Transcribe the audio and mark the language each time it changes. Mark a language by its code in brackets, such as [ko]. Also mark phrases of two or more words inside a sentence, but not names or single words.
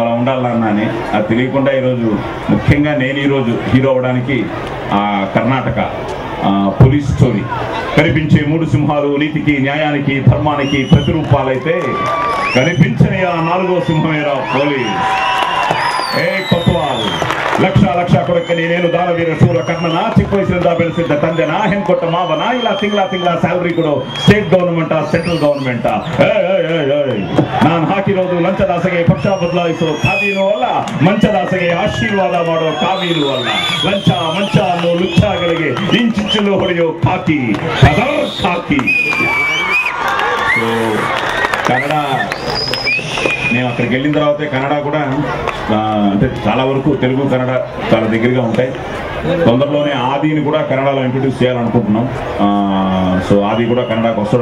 [te] ఉండాలన్నా అని అది తెలియకుండా ఈరోజు ముఖ్యంగా నేను ఈరోజు హీరో అవడానికి కర్ణాటక పోలీస్ స్టోరీ కనిపించే 3 సింహాలు నీతికి న్యాయానికి ధర్మానికి ప్రతిరూపాలైతే కనిపించని ఆ 4వ సింహమేరా పోలీస్. [kn] ఏ కొత్వాల్ ಲಕ್ಷ ಕೊಡಕ್ಕೆ ನೀನೇನು ದಾನವೀರ ಶೂರ ಕರ್ಣನ ಚಿಕ್ಕ ವಯಸ್ಸಿನಿಂದ ಬೆಳೆಸಿದ್ದ ತಂದೆನ ಹೆಂಗೊಟ್ಟ ಮಾವನ ಇಲ್ಲ ತಿಂಗಳ ಸ್ಯಾಲರಿ ಕೊಡು ಸ್ಟೇಟ್ ಗವರ್ನಮೆಂಟಾ ಸೆಂಟ್ರಲ್ ಗವರ್ನಮೆಂಟಾ? ನಾನು ಹಾಕಿರೋದು ಲಂಚದಾಸೆಗೆ ಪಕ್ಷ ಬದಲಾಯಿಸೋ ಖಾದೀನೂ ಅಲ್ಲ, ಮಂಚದಾಸೆಗೆ ಆಶೀರ್ವಾದ ಮಾಡೋ ಕಾವೀನೂ ಅಲ್ಲ. ಲಂಚ ಮಂಚ ಅನ್ನೋ ಲುಚ್ಚಾಗಳಿಗೆ ಇಂಚಿಂಚಲು ಹೊಡೆಯೋ ಖಾಕಿ ಖಾಕಿ. [te] సో కన్నడ నేను అక్కడికి వెళ్ళిన తర్వాతే కన్నడ కూడా అంటే చాలా వరకు తెలుగు కన్నడ చాలా దగ్గరగా ఉంటాయి. తొందరలోనే ఆదిని కూడా కన్నడలో ఇంట్రడ్యూస్ చేయాలనుకుంటున్నాం. సో ఆది కూడా కన్నడకు వస్తాడు.